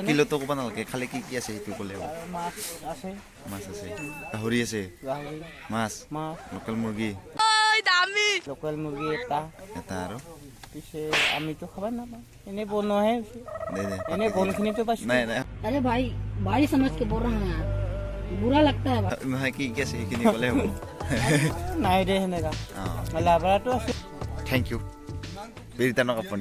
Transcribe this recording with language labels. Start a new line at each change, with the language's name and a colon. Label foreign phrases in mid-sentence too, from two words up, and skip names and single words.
Assamese: কিলোটো ক'ব নালাগে খালি কি কি আছে সেইটো ক'লে মাছ আছে গাহৰি আছে মাছ লোকেল মুৰ্গী এটা আৰু পিছে আমিতো খাব নাপাওঁ এনেই বনোৱাহে এনেই বনখিনিতো পাইছোঁ নাই
Hindi: अरे भाई भाई समझ के बोल रहा है बुरा लगता है
Assamese: নহয় কি কি আছে সেইখিনি ক'লে হ'ব নাই দে সেনেকা লাবৰাটো আছে
English: thank you
Assamese: বিৰিটানক আপুনি